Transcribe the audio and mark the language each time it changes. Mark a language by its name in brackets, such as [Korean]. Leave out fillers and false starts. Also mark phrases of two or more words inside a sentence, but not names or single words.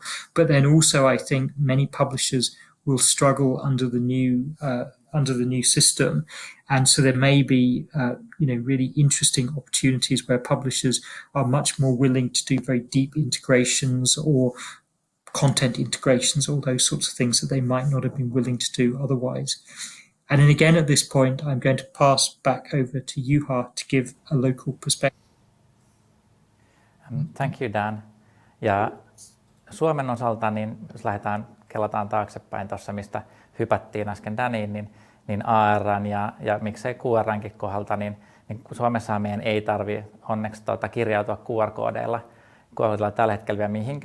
[English] But then also, I think many publishers will struggle under the new system, and so there may be really interesting opportunities where publishers are much more willing to do very deep integrations or content integrations, all those sorts of things that they might not have been willing to do otherwise. And then again, at this point, I'm going to pass back over to Juha to give a local perspective. Thank you, Dan. [Finnish] Ja Suomen osalta, niin jos kelataan taaksepäin tuossa, mistä hypättiin äsken Daniin, niin AR:n ja miksei QR:nkin kohdalta, niin Suomessahan meidän ei tarvitse onneksi kirjautua QR-koodeilla tällä hetkellä vielä mihinkään.